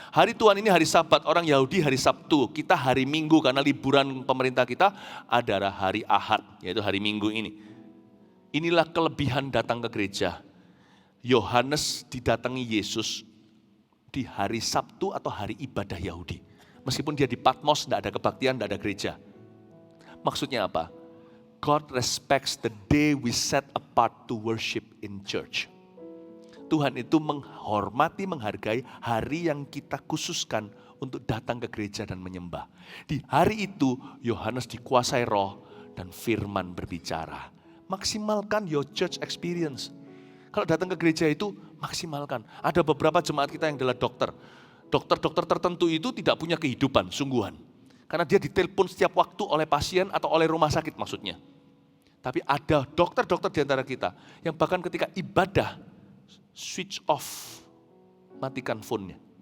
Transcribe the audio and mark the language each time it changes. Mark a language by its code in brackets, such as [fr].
[id] Hari Tuhan ini hari Sabat, orang Yahudi hari Sabtu, kita hari Minggu karena liburan pemerintah kita adalah hari Ahad, yaitu hari Minggu ini. Inilah kelebihan datang ke gereja. Yohanes didatangi Yesus di hari Sabtu atau hari ibadah Yahudi. Meskipun dia di Patmos, tidak ada kebaktian, tidak ada gereja. Maksudnya apa? [en] God respects the day we set apart to worship in church. [id] Tuhan itu menghormati, menghargai hari yang kita khususkan untuk datang ke gereja dan menyembah. Di hari itu, Yohanes dikuasai Roh dan firman berbicara. Maksimalkan [en] your church experience. [id] Kalau datang ke gereja itu, maksimalkan. Ada beberapa jemaat kita yang adalah dokter. Dokter-dokter tertentu itu tidak punya kehidupan, sungguhan. Karena dia ditelepon setiap waktu oleh pasien atau oleh rumah sakit maksudnya. Tapi ada dokter-dokter di antara kita yang bahkan ketika ibadah, [en] switch off, [id] matikan phone-nya.